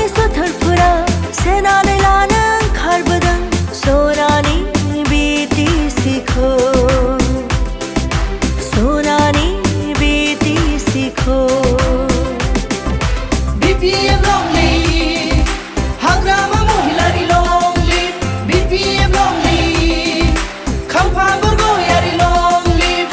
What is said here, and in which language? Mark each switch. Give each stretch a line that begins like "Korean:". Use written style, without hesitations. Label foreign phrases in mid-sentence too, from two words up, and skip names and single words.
Bodo: बोथोरफोरा सेनानै लानो ओंखारबोदों सनानि BTC-खौ सनानि BTC-खौ
English: BPM long live हाग्रामा महिलारि long live BPM long live खाम्फा बरगयारि long live